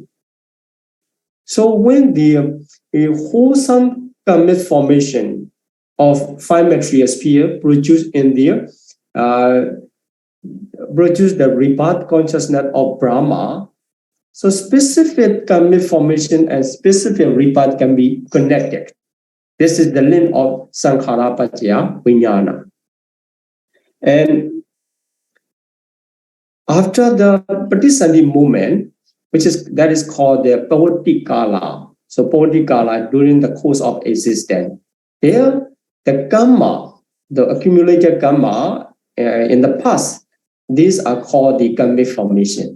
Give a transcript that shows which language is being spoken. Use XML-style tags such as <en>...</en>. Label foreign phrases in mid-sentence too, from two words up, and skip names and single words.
<en>So when the wholesome karmic formation of five material sphere produce the rebirth consciousness of Brahma, so specific karmic formation and specific rebirth can be connected. This is the link of</en> <pi>sankhara paccaya vinyana.</pi> <en>And after the Paticcasamupadda movement, that is called the Paticcasamupadda. So Paticcasamupadda during the course of existence. There, the karma, the accumulated karma in the past, these are called the karmic formation.</en>